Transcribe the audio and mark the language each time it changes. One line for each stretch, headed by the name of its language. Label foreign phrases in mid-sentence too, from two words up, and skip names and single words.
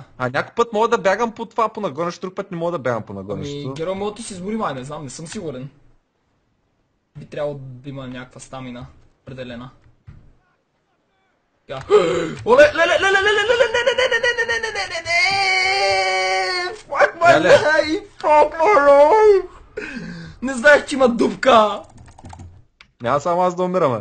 Bulgarian: А някой път мога да бягам по това по нагонището, друг път не мога да бягам по нагонището. Герой мога да си избори май, не знам, не съм сигурен. Би трябвало да има някаква стамина. Определена. Оле, леле, леле, леле, леле, не, не, не, не, не, не, не, не, не, не,
English: fuck my life, fuck my life.
Bulgarian: Не знаех, че има дупка. Няма само аз да умираме.